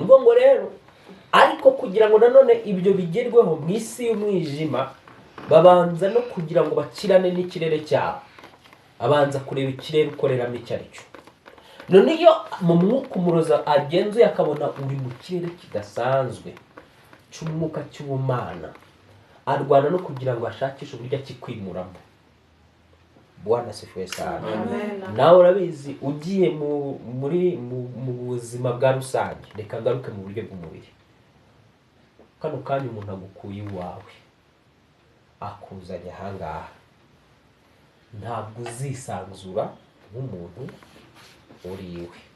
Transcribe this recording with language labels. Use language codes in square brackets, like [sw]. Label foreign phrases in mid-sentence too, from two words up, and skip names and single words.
[rw] Nuvuga ngo rero ariko kugira ngo nanone ibyo bigerweho mu isi y'umwijima, babanza no kugira ngo bakirane n'ikirere cyabo, abanza kureba ikirere ukoreramo icyo ari cyo. None iyo mu mwuka umuroza agenzuye akabona uri mu kirere kidasanzwe cy'umwuka cy'ubumana, arwana no kugira ngo ashakishe uburyo akikwimuramo. [sw] Bwana asifiwe sana. [rw] Amen. Nawe urabizi ugiye mu buzima bwa rusange, reka ngaruke mu buryo bw'umubiri. Kano kanya umuntu agukuye iwawe akuzanye ahangaha, ntabwo uzisanzura nk'umuntu uriwe.